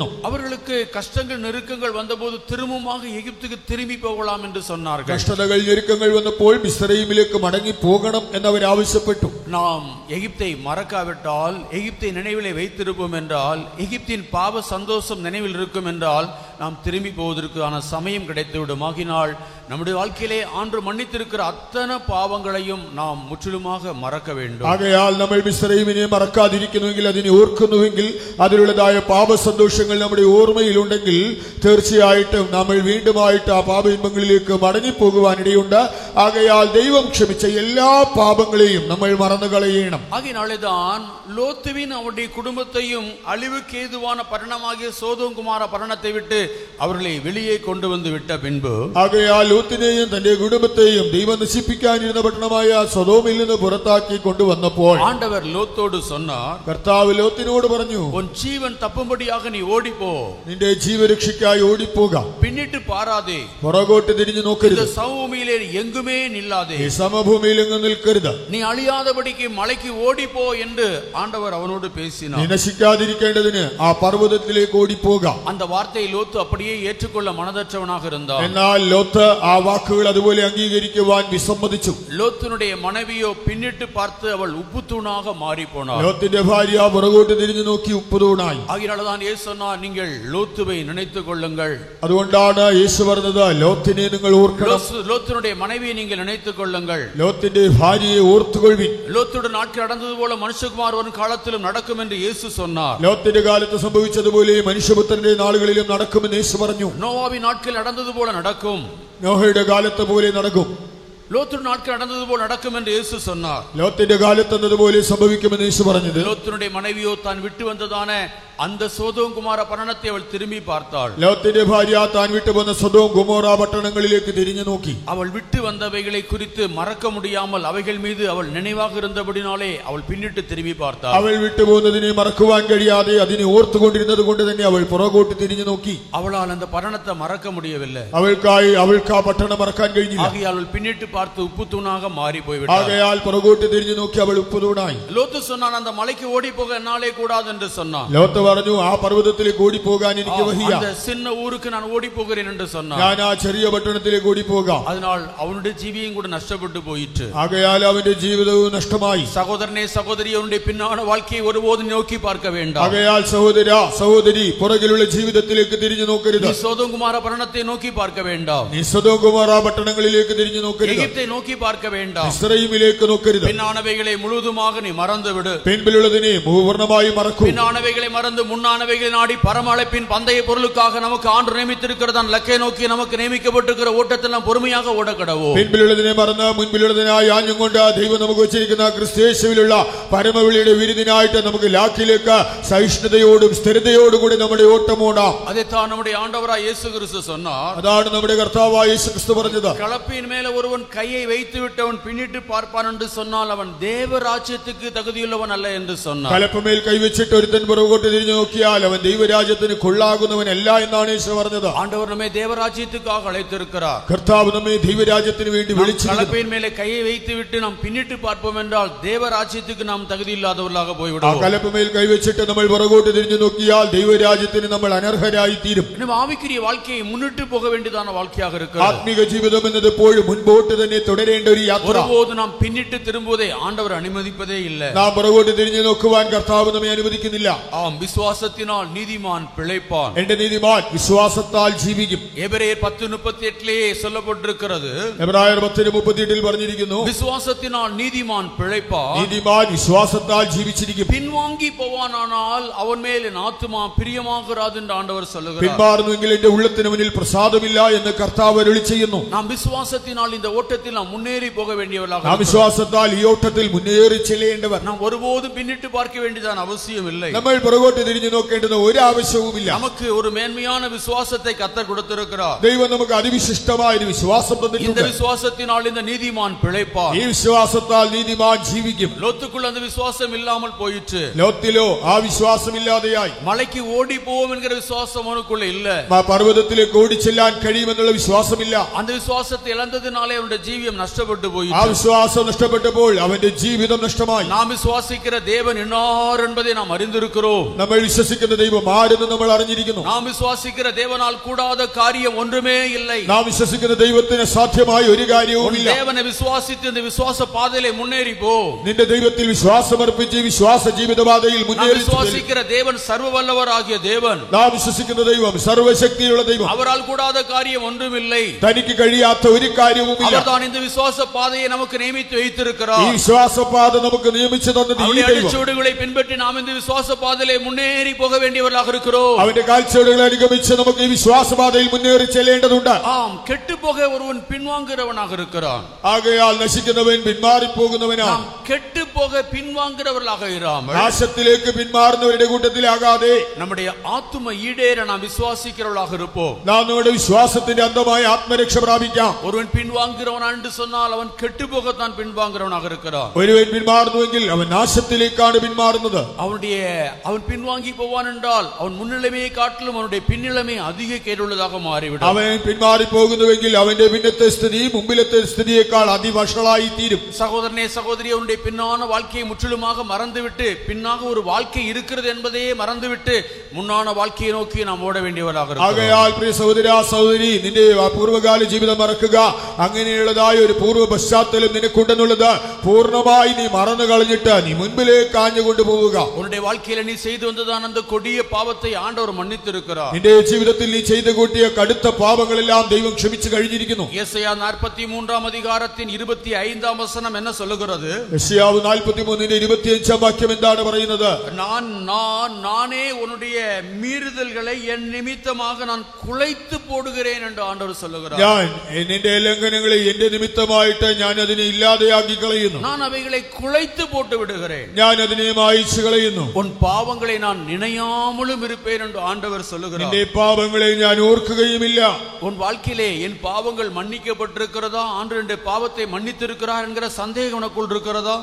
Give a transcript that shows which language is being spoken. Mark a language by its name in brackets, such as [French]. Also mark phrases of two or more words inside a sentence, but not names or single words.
[Tamil] அவர்களுக்கு கஷ்டங்கள் நெருக்கங்கள் வந்தபோது திரும்பமாக எகிப்துக்கு திரும்பி போகலாம் என்று சொன்னார்கள். [Malayalam] കഷ്ടതകൾ ഞെരുക്കങ്ങൾ വന്നപ്പോൾ മിസ്രയീമിലേക്ക് മടങ്ങി പോകണം എന്നവർ ആവശ്യപ്പെട്ടു. [Tamil] நாம் எகிப்தை மறக்காவிட்டால், எகிப்தை நினைவிலே வைத்திருப்போம் என்றால், எகிப்தின் பாவ சந்தோஷம் நினைவில் இருக்கும் என்றால் நாம் திரும்பி போவதற்கான சமயம் கிடைத்துவிடும். ஆகினால் நம்முடைய வாழ்க்கையிலே ஆண்டு மன்னித்திருக்கிற அத்தனை பாவங்களையும் நாம் முற்றிலுமாக மறக்க வேண்டும். [Malayalam] ആകയാൽ നമ്മൾ മിസ്രയീമിനെ മറക്കാതിരിക്കുന്നുവെങ്കിൽ, അതിനെ ഓർക്കുന്നുവെങ്കിൽ, അതിലുള്ളതായ പാപ സന്തോഷങ്ങൾ നമ്മുടെ ഓർമ്മയിലുണ്ടെങ്കിൽ തീർച്ചയായിട്ടും നമ്മൾ വീണ്ടുമായിട്ട് ആ പാപയിന്മങ്ങളിലേക്ക് മടങ്ങിപ്പോകുവാനിടയുണ്ട്. ആകയാൽ ദൈവം ക്ഷമിച്ച എല്ലാ പാപങ്ങളെയും നമ്മൾ മറന്നു കളയണം. [Tamil] ஆகினாலேதான் லோத்துவின் அவருடைய குடும்பத்தையும் அழிவுக்கு ஏதுவான பட்டணமாகிய சோதோம் குமார பட்டணத்தை விட்டு அவர்களை வெளியே கொண்டு வந்து விட்ட பின்பு, [Malayalam] ആകയാൽ ലോത്തിനെയും തന്റെ കുടുംബത്തെയും ദൈവം നശിപ്പിക്കാനിരുന്ന പട്ടണമായ സൊദോമിൽ നിന്ന് പുറത്താക്കി കൊണ്ടുവന്നപ്പോൾ [Tamil] ஆண்டவர் லோத்தோடு சொன்னார், [Malayalam] കർത്താവ് ലോത്തിനോട് പറഞ്ഞു, [Tamil] உன் ஜீவன் தப்பும்படியாக நீ ஓடிப்போ, [Malayalam] നിന്റെ ജീവരക്ഷയ്ക്കായി ഓടിപ്പോക. [Tamil] பின்னிட்டு பாராதே, [Malayalam] പുറകോട്ട് തിരിഞ്ഞു നോക്കരുത്, [Tamil] இந்த சமபூமியிலே எங்குமே நில்லாதே, [Malayalam] ഈ സമഭൂമിയിൽ എങ്ങും നിൽക്കരുത്, [Tamil] நீ அழியாதபடிக்கு மலைக்கு ஓடிப்போ என்று ஆண்டவர் அவனோடு பேசினார். [Malayalam] നീ നശിക്കാതിരിക്കേണ്ടതിന് ആ പർവ്വതത്തിലേക്ക് ഓടിപ്പോക. [Tamil] அந்த வார்த்தையை லோத்து அப்படியே ஏற்றுக்கொள்ள மனதற்றவனாக இருந்தார். [Malayalam] എന്നാൽ ലോത്ത് ആ വാക്കുകൾ അതുപോലെ അംഗീകരിക്കുവാൻ വിസമ്മതിച്ചു. [Tamil] லோத்தினுடைய மனைவியோ பின்னிட்டு பார்த்து அவள் உப்பு தூணாக மாறி போனார். [Malayalam] ലോത്തിന്റെ ഭാര്യ പുറകോട്ട് തിരിഞ്ഞു നോക്കി ഉപ്പുതൂണായി. [Tamil] ஆகையால்தான் இயேசு சொன்னார், நீங்கள் லோத்துவை நினைத்துக் கொள்ளுங்கள். [Malayalam] അതുകൊണ്ടാണ് യേശു പറഞ്ഞത്, ലോത്തിനെ നിങ്ങൾ ഓർക്കണം, [Tamil] லோத்தினுடைய மனைவியை நீங்கள் நினைத்துக் கொள்ளுங்கள், [Malayalam] ലോത്തിന്റെ ഭാര്യയെ ഓർത്തുകൊള്ളുവിൻ. [Tamil] லோத்துடைய நாட்கள் நடந்தது போல மனுஷகுமார் வரும் காலத்திலும் நடக்கும் என்று இயேசு சொன்னார். [Malayalam] ലോത്തിന്റെ കാലത്ത് സംഭവിച്ചതുപോലെ മനുഷ്യപുത്രന്റെ നാളുകളിലും നടക്കുമെന്ന് യേശു പറഞ്ഞു. [Tamil] நோவாவின் நாட்கள் நடந்தது போல நடக்கும், [Malayalam] നോഹയുടെ കാലത്ത് പോലെ നടക്കും. [Tamil] லோத்தின் நாட்கள் நடந்தது போல நடக்கும் என்று இயேசு சொன்னார். [Malayalam] ലോത്തിന്റെ കാലത്ത് എന്നതുപോലെ സംഭവിക്കുമെന്ന് യേശു പറഞ്ഞത്. [Tamil] லோத்தினுடைய மனைவியோ தான் விட்டு வந்ததான அந்த சோதோம் குமார பட்டணத்தை அவள் திரும்பி பார்த்தாள். [Malayalam] ലോത്തിന്റെ ഭാര്യ താൻ വിട്ടുപോന്ന സൊദോം ഗൊമോറ പട്ടണങ്ങളിലേക്ക് തിരിഞ്ഞു നോക്കി. [Tamil] அவள் விட்டு வந்தவைகளை குறித்து மறக்க முடியாமல் அவைகள் மீது அவள் நினைவாக இருந்தபடினாலே அவள் பின்னிட்டு திரும்பி பார்த்தாள். [Malayalam] അവൾ വിട്ടുപോകുന്നതിനെ മറക്കുവാൻ കഴിയാതെ അതിനെ ഓർത്തുകൊണ്ടിരുന്നത് കൊണ്ട് തന്നെ അവൾ പുറകോട്ട് തിരിഞ്ഞു നോക്കി. [Tamil] அவளால் அந்த பட்டணத்தை மறக்க முடியவில்லை. [Malayalam] അവൾക്ക് ആ പട്ടണം മറക്കാൻ കഴിഞ്ഞില്ല. [Tamil] ஆகையால் அவள் பின்னிட்டு பார்த்து உப்பு தூணாக மாறி போய்விட்டாள். [Malayalam] ആകയാൽ പുറകോട്ട് തിരിഞ്ഞു നോക്കി അവൾ ഉപ്പുതൂണായി. [Tamil] லோத்து சொன்னான், அந்த மலைக்கு ஓடி போக என்னாலே கூடாது என்று சொன்னான். [Malayalam] ലോത്ത് പറഞ്ഞു, ആ പർവ്വതത്തിലേക്ക് ഓടിപ്പോകാൻ എനിക്ക് വഹിയ. [Tamil] அந்த சின்ன ஊருக்கு நான் ஓடி போகிறேன் என்று சொன்னான். [Malayalam] ഞാൻ ആ ചെറിയ പട്ടണത്തിലേക്ക് ഓടിപ്പോകാം. [Tamil] அதனால் அவனுடைய ஜீவியம் கூட நஷ்டப்பட்டு போயிற்று. [Malayalam] ആകയാൽ അവന്റെ ജീവിതവും നഷ്ടമായി. [Tamil] சகோதரனே சகோதரி, அவனுடைய பின்னான வாழ்க்கையை ஒருபோதும் நோக்கி பார்க்க வேண்டாம். [Malayalam] ആകയാൽ സഹോദര സഹോദരി, പുറകിലുള്ള ജീവിതത്തിലേക്ക് തിരിഞ്ഞു നോക്കരുത്. [Tamil] நீ சோதோம் குமார பட்டணத்தை நோக்கி பார்க்க வேண்டாம். [Malayalam] നീ സൊദോം ഗൊമോറ പട്ടണങ്ങളിലേക്ക് തിരിഞ്ഞു നോക്കരുത്. [Tamil] எகிப்தை நோக்கி பார்க்க வேண்டாம். [Malayalam] മിസ്രയീമിലേക്ക് നോക്കരുത്. [Tamil] பின்னானவைகளை முழுவதுமாக நீ மறந்து விடு. [Malayalam] പിൻപിലുള്ളതിനെ പൂർണ്ണമായി മറക്കൂ. [Tamil] பின்னானவைகளை மறந்து முன்னானவைகளை நாடி பரமழைப்பின் பந்தய பொருளுக்காக நமக்கு ஆண்டு நியமித்திருக்கிறதான் லக்கை நோக்கி நமக்கு நியமிக்கப்பட்டிருக்கிற ஓட்டத்தில் நாம் பொறுமையாக ஓடக்கடவோ. [Malayalam] പിൻപിലുള്ളതിനെ മറന്ന് മുൻപിലുള്ളതിനായി ആഞ്ഞും കൊണ്ട് ദൈവം നമുക്ക് വെച്ചിരിക്കുന്ന ക്രിസ്തുയേശുവിലുള്ള പരമവിളിയുടെ വിരുദിനായിട്ട് നമുക്ക് ലാക്കിലേക്ക് സഹിഷ്ണുതയോടും സ്ഥിരതയോടും കൂടി നമ്മുടെ ഓട്ടം ഓടാം. [Tamil] அதைத்தான் நம்முடைய ஆண்டவராய் இயேசு கிறிஸ்து சொன்னார். [Malayalam] അതാണ് നമ്മുടെ കർത്താവായ യേശു ക്രിസ്തു പറഞ്ഞത്. [Tamil] கலப்பையின் மேல ஒருவன் கையை வைத்து விட்டவன் பின்னிட்டு பார்ப்பான் என்று சொன்னால் அவன் தேவராஜ்யத்துக்கு தகுதியுள்ளவன் அல்ல என்று சொன்னார். [Malayalam] കലപ്പമേൽ കൈവച്ചിട്ട് ഒരുത്തൻ പുറകോട്ട് തിരിഞ്ഞു നോക്കിയാൽ അവൻ ദൈവരാജ്യത്തിന് കൊള്ളാകുന്നവനല്ല എന്നാണ് യേശു പറഞ്ഞത്. [Tamil] ஆண்டவர் நம்மை தேவராஜ்யத்துக்காக அழைத்திருக்கிறார். [Malayalam] കർത്താവ് നമ്മെ ദൈവരാജ്യത്തിന് വേണ്ടി വിളിച്ചിരിക്കുന്നു. [Tamil] கலப்பையின் மேலே கையை வைத்து விட்டு நாம் பின்னிட்டு பார்ப்போம் என்றால் தேவராஜ்யத்துக்கு நாம் தகுதி இல்லாதவர்களாக ആ போய்விடுவோம். [Malayalam] കലപ്പമേൽ കൈവച്ചിട്ട് നമ്മൾ പുറകോട്ട് തിരിഞ്ഞു നോക്കിയാൽ ദൈവരാജ്യത്തിന് നമ്മൾ അനർഹരായി തീരും. [Tamil] நம்ம ஆவிக்குரிய வாழ்க்கையை முன்னிட்டு போக வேண்டியதான வாழ்க்கையாக இருக்கிறது. [Malayalam] ആത്മീക ജീവിതം എന്നത് എപ്പോഴും മുൻപോട്ട് തന്നെ തുടരേണ്ട ഒരു യാത്ര. [Tamil] ஒருபோது நாம் பின்னிட்டு திரும்புவதை ஆண்டவர் அனுமதிப்பதே இல்லை. [Malayalam] നാം പുറകോട്ട് തിരിഞ്ഞു നോക്കുവാൻ കർത്താവ് നമ്മെ അനുവദിക്കുന്നില്ല. [Tamil] ஆம், விசுவாசத்தினால் நீதிமான் பிழைப்பான். [Malayalam] എന്റെ നീതിമാൻ വിശ്വാസത്താൽ ജീവിക്കും. [Tamil] எபிரேயர் 10:38 சொல்லப்பட்டிருக்கிறது. [Malayalam] എബ്രായർ 10:38 പറഞ്ഞിരിക്കുന്നു, [Tamil] விசுவாசத்தினால் நீதிமான் பிழைப்பான். [Malayalam] നീതിമാൻ വിശ്വാസത്താൽ ജീവിച്ചിരിക്കും. [Tamil] பின்வாங்கி போவானானால் அவன் மேல் என் ஆத்துமா பிரியமாகிறாது என்று ஆண்டவர் சொல்லுகிறார். [Malayalam] പിന്മാറുന്നുവെങ്കിൽ എന്റെ ഉള്ളത്തിന് മുന്നിൽ പ്രസാദമില്ല എന്ന് കർത്താവ് അരുളി ചെയ്യുന്നു. [Tamil] நாம் விசுவாசத்தினால் இந்த ஓட்டத்தில் நாம் முன்னேறி போக வேண்டியவர்களாக [Malayalam] ആ വിശ്വാസത്താൽ ഈ ഓട്ടത്തിൽ മുന്നേറി ചെല്ലേണ്ടവർ. [Tamil] நாம் ஒருபோதும் பின்னிட்டு பார்க்க வேண்டியதான அவசியம் இல்லை. [Malayalam] നമ്മൾ പുറകോട്ട് തിരിഞ്ഞു നോക്കേണ്ടുന്ന ഒരു ആവശ്യവുമില്ല. [Tamil] நமக்கு ஒரு மேன்மையான விசுவாசத்தை கர்த்தர் கொடுத்திருக்கிறார். [Malayalam] ദൈവം നമുക്ക് അതിവിശിഷ്ടമായ ഒരു വിശ്വാസം இந்த തന്നിട്ടുണ്ട്. [Tamil] விசுவாசத்தினால் இந்த நீதிமான் பிழைப்பான். [Malayalam] ഈ വിശ്വാസത്താൽ നീതിമാൻ ജീവിക്കും. [Tamil] லோத்துக்குள்ள அந்த விசுவாசம் இல்லாமல் போயிற்று. [Malayalam] ലോത്തിലോ ആ വിശ്വാസമില്ലാതെയായി. [Tamil] மலைக்கு ஓடி போவோம் என்கிற விசுவாசம் அவனுக்குள்ள இல்ல. [Malayalam] ആ പർവ്വതത്തിലേക്ക് ഓടിച്ചെല്ലാൻ കഴിയുമെന്നുള്ള വിശ്വാസമില്ല. [Tamil] அந்த விசுவாசத்தை இழந்ததினாலே அவனுடைய ஜீவியம் நஷ்டப்பட்டு ആ போயிற்று. [Malayalam] വിശ്വാസം നഷ്ടപ്പെട്ടപ്പോൾ അവന്റെ ജീവിതം നഷ്ടമായി. [Tamil] நாம் விசுவாசிக்கிற தேவன் இன்னார் என்பதை நாம் அறிந்திருக்கிறோம். [Malayalam] നമ്മൾ വിശ്വസിക്കുന്ന ദൈവം ആരെന്ന് നമ്മൾ അറിഞ്ഞിരിക്കുന്നു. [Tamil] நாம் விசுவாசிக்கிற தேவனால் கூடாத காரியம் ஒன்றுமே இல்லை. [Malayalam] നാം വിശ്വസിക്കുന്ന ദൈവത്തിന് സാധ്യമായ ഒരു കാര്യവുമില്ല. [Tamil] தேவனை விசுவாசித்து இந்த விசுவாச பாதையிலே முன்னேறி போ. [Malayalam] നിന്റെ ദൈവത്തിൽ വിശ്വാസമർപ്പിച്ച് വിശ്വാസ ജീവിതപാതയിൽ മുന്നേറി [Tamil] விசுவாசிக்கிற தேவன் சர்வ வல்லவராகிய தேவன். [Malayalam] നാം വിശ്വസിക്കുന്ന ദൈവം സർവശക്തിയുള്ള ദൈവം. [Tamil] அவரால் கூடாத காரியம் ஒன்றுமில்லை. [Malayalam] തനിക്ക് കഴിയാത്ത ഒരു കാര്യവുമില്ല. [Tamil] அவர்தான் இந்த விசுவாச பாதையை நமக்கு நியமித்து வைத்திருக்கிறார். [Malayalam] ഈ വിശ്വാസപാത നമുക്ക് നിയമിച്ചു തന്നത് ഈ ദൈവം. [Tamil] அடிச்சுவடுகளை பின்பற்றி நாம் இந்த விசுவாச பாதையிலே முன்னேறி போக வேண்டியவர்களாக இருக்கிறோம். [Malayalam] അവന്റെ കാൽച്ചുവടുകളെ അനുഗമിച്ച് നമുക്ക് ഈ വിശ്വാസപാതയിൽ മുന്നേറി ചെല്ലേണ്ടതുണ്ട്. [Tamil] ஆம், கெட்டு போக ஒருவன் பின்வாங்குறவனாக இருக்கிறான். [Malayalam] ആകയാൽ നശിക്കുന്നവൻ പിന്മാറിപ്പോകുന്നവനാണ്. [Tamil] நாம் கெட்டு போக பின்வாங்குறவர்களாக இராமல் [Malayalam] നാശത്തിലേക്ക് പിന്മാറുന്നവരുടെ കൂട്ടത്തിലാകാതെ [Tamil] நம்முடைய ஆத்தும ஈடேற நாம் விசுவாசிக்கிறவர்களாக இருப்போம். [Malayalam] നാം നമ്മുടെ വിശ്വാസത്തിന്റെ അന്തമായ ആത്മരക്ഷ പ്രാപിക്കാം. [Tamil] ஒருவன் பின்வாங்குறவன் என்று சொன்னால் அவன் கெட்டு போகத்தான் பின்வாங்குறவனாக இருக்கிறான். [Malayalam] ഒരുവൻ പിന്മാറുന്നുവെങ്കിൽ അവൻ നാശത്തിലേക്കാണ് പിന്മാറുന്നത്. [Tamil] அவன் பின்வாங்கி போவான் என்றால் அவன் முன்னிலைமையை காட்டிலும் அவனுடைய பின்னிலைமை அதிக கேடுள்ளதாக மாறிவிடும். [Malayalam] അവൻ പിന്മാറി പോകുന്നുവെങ്കിൽ അവന്റെ പിന്നത്തെ സ്ഥിതി മുമ്പിലത്തെ സ്ഥിതിയേക്കാൾ അതിവഷളായി തീരും. [Tamil] சகோதரனே சகோதரி, அவனுடைய பின்னான வாழ்க்கையை முற்றிலுமாக மறந்துவிட்டு பின்னாக ஒரு வாழ்க்கை இருக்கிறது என்பதையே மறந்துவிட்டு முன்னான வாழ்க்கையை நோக்கி நாம் ஓட வேண்டியவராக இருக்கிறோம். [Malayalam] ആകയാൽ പ്രിയ സഹോദരാ സഹോദരി, നിന്റെ പൂർവ്വകാല ജീവിതം മറക്കുക. അങ്ങനെയുള്ളതായ ഒരു പൂർവ്വ പശ്ചാത്തലം നിനക്കുണ്ടെന്നുള്ളത് പൂർണ്ണമായി നീ മറന്നു കളഞ്ഞിട്ട് നീ മുൻപിലേക്ക് ആഞ്ഞുകൊണ്ട് പോവുക. [Tamil] உன்னுடைய வாழ்க்கையில நீ செய்து வந்ததான அந்த கொடிய பாவத்தை ஆண்டவர் மன்னித்திருக்கிறார். [Malayalam] നിന്റെ ജീവിതത്തിൽ നീ ചെയ്തു കൂട്ടിയ കടുത്ത പാപങ്ങളെല്ലാം ദൈവം ക്ഷമിച്ചു കഴിഞ്ഞിരിക്കുന്നു. [Tamil] യെശയ്യാ 43 அதிகாரத்தின் 25 வசனம் என்ன சொல்லுகிறது? [Malayalam] യെശയ്യാവ് 43 25 വാക്യം എന്താണ് പറയുന്നത്? [Tamil] நானே உன்னுடைய மீறுதல்களை என் நிமித்தமாக நான் குலைத்து போடுகிறேன் என்று ஆண்டவர் சொல்லுகிறார். [Malayalam] ഞാൻ നിന്റെ ലംഘനങ്ങളെ എന്റെ നിമിത്തമായിട്ട് ഞാൻ അതിനെ ഇല്ലാതെയാക്കി കളയുന്നു. [Tamil] நான் அவைகளை குலைத்து போட்டு விடுகிறேன். [Malayalam] ഞാൻ അതിനെ മായിച്ചു കളയുന്നു. [Tamil] உன் பாவங்களை நான் நினையாமலும் இருப்பேன் என்று ஆண்டவர் சொல்லுகிறார். [Malayalam] നിന്റെ പാപങ്ങളെ ഞാൻ ഓർക്കുകയുമില്ല. [Tamil] உன் வாழ்க்கையிலே என் பாவங்கள் மன்னிக்கப்பட்டிருக்கிறதா, ஆண்டவர் என்னுடைய பாவத்தை மன்னித்திருக்கிறார் என்கிற சந்தேகம் உனக்குள் இருக்கிறதா?